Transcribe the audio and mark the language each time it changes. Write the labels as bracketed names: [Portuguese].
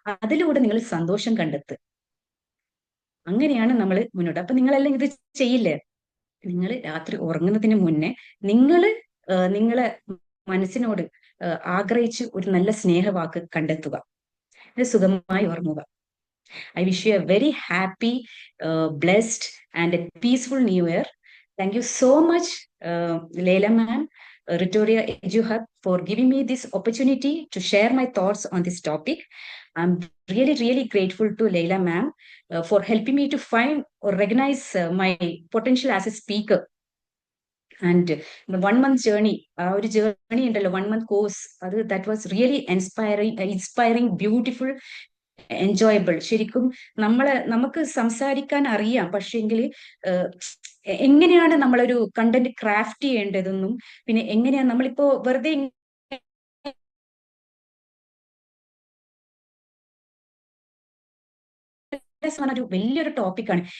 [Malayalam] അതിലൂടെ നിങ്ങൾ സന്തോഷം കണ്ടെത്തുക. അങ്ങനെയാണ് നമ്മൾ മുന്നോട്ട്. അപ്പൊ നിങ്ങളെല്ലാം ഇത് ചെയ്യില്ലേ? നിങ്ങൾ രാത്രി ഉറങ്ങുന്നതിന് മുന്നേ നിങ്ങൾ നിങ്ങളെ മനസ്സിനോട് ആഗ്രഹിച്ച് ഒരു നല്ല സ്നേഹവാക്ക് കണ്ടെത്തുക. ഇത് സുഖമായി ഉറങ്ങുക. [English] I wish you a very happy, blessed, and a peaceful New Year. Thank you so much, Leila ma'am, Ritoria Ejuhat, for giving me this opportunity to share my thoughts on this topic. I'm really, really grateful to Leila ma'am for helping me to find or recognize my potential as a speaker. And the 1 month journey, our journey in the 1 month course, that was really inspiring, beautiful, enjoyable. [Malayalam] ശരിക്കും നമുക്ക് സംസാരിക്കാൻ അറിയാം, പക്ഷേങ്കിൽ എങ്ങനെയാണ് നമ്മളൊരു content craft ചെയ്യേണ്ടതെന്നും പിന്നെ എങ്ങനെയാണ് നമ്മളിപ്പോ വെറുതെ ഒരു വലിയൊരു ടോപ്പിക്കാണ്.